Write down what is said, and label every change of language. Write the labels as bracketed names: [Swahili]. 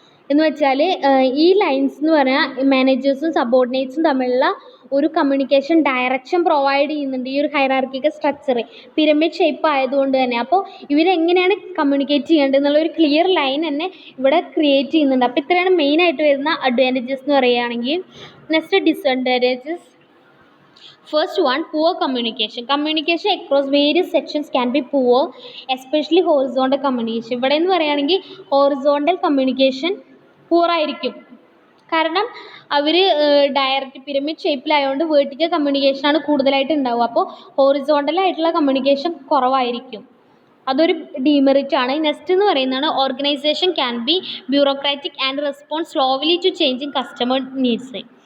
[Malayalam] എന്ന് വെച്ചാൽ ഈ ലൈൻസ് എന്ന് പറഞ്ഞാൽ മാനേജേഴ്സും സബോർഡിനേറ്റ്സും തമ്മിലുള്ള ഒരു കമ്മ്യൂണിക്കേഷൻ ഡയറക്ഷൻ പ്രൊവൈഡ് ചെയ്യുന്നുണ്ട് ഈ ഒരു ഹൈറാർക്കിക്കൽ സ്ട്രക്ചർ പിരമിഡ് ഷേപ്പ് ആയതുകൊണ്ട് തന്നെ. അപ്പോൾ ഇവരെങ്ങനെയാണ് കമ്മ്യൂണിക്കേറ്റ് ചെയ്യേണ്ടത് എന്നുള്ള ഒരു ക്ലിയർ ലൈൻ തന്നെ ഇവിടെ ക്രിയേറ്റ് ചെയ്യുന്നുണ്ട്. അപ്പോൾ ഇത്രയാണ് മെയിനായിട്ട് വരുന്ന അഡ്വാൻറ്റേജസ് എന്ന് പറയുകയാണെങ്കിൽ. [English] Next disadvantages. First one, poor communication. Communication across various sections can be poor, especially horizontal communication. [Malayalam] ഇവിടെ എന്ന് പറയുകയാണെങ്കിൽ ഹോറിസോണ്ടൽ കമ്മ്യൂണിക്കേഷൻ പൂർ ആയിരിക്കും. കാരണം അവർ ഡയറക്റ്റ് പിരമിഡ് ഷേപ്പിലായതുകൊണ്ട് വേർട്ടിക്കൽ കമ്മ്യൂണിക്കേഷനാണ് കൂടുതലായിട്ട് ഉണ്ടാവുക. അപ്പോൾ ഹോറിസോണ്ടലായിട്ടുള്ള കമ്മ്യൂണിക്കേഷൻ കുറവായിരിക്കും. അതൊരു ഡീമെറിറ്റ് ആണ്. [English] next [Malayalam] എന്ന് പറയുന്നതാണ് [English] Organisation can be bureaucratic and respond slowly to changing customer needs.